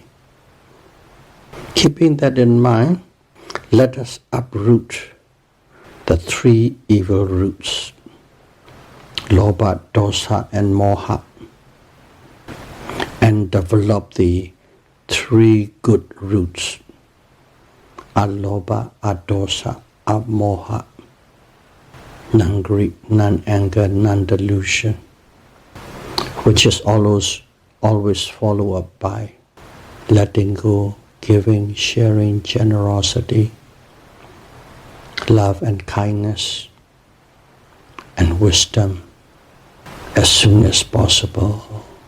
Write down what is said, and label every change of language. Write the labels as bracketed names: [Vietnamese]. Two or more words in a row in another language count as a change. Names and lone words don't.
[English] Keeping that in mind, let us uproot the 3 evil roots, [Pali] lobha, dosa, [English] and moha, and develop the 3 good roots, [Pali] alobha, adosa, amoha, [English] non-greed, non-anger, non-delusion, which is always followed up by letting go, giving, sharing, generosity, love and kindness, and wisdom as soon as possible.